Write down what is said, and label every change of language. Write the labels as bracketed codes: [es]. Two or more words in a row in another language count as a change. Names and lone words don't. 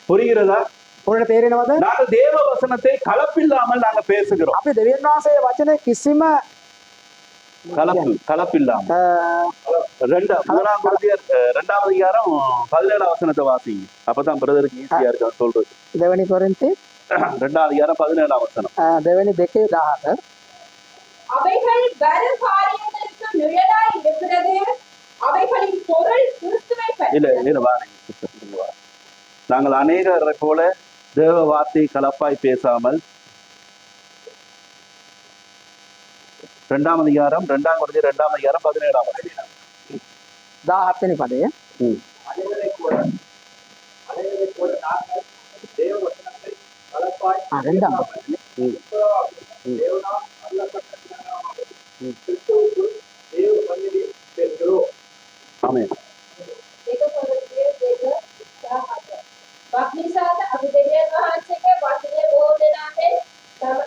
[ta] புரிகிறதா? [si] ඔයාලට තේරෙනවද? [ta] நாங்கள் தேவ வசனத்தை கலப்பில்லாமல் நாங்க பேசுகிறோம். [si] අපි දෙවියන් වහන්සේ වචනේ කිසිම [ta] கலப்பில்லாமல். முதலாம் கொரிந்தியர் 2ஆம் அதிகாரம் 17ஆம் வசனத்தை வாசிங்க. அப்பதான் பிரதருக்கு ஈஸியா இருக்கு சொல்றது. [si] දෙවෙනි කොරින්ති [ta] 2ஆம் அதிகாரம் 17ஆம் வசனம். [si] දෙවෙනි 2:17 [ta] அவைகள் வரும் காரியங்களுக்கு நிழலாய் இருக்கிறது. அவைகளின் பொருள் கிறிஸ்துவை இல்ல வாருங்க. நாங்கள் அநேகரை போல தேவ வார்த்தை கலப்பாய் பேசாமல் 2ஆம் அதிகாரம் 2ஆம் கொரிந்தியர் 2ஆம் அதிகாரம் 17ஆம் வசனம். [si] 17 වෙනි පදය. [ta] ரெண்டாம் ஆமென். [si] ඒක පොරොත්තුවේ දෙක සහ හත. බක්නිසාද අපි දෙවියන් වහන්සේගේ වචනේ බෝධනාවෙන්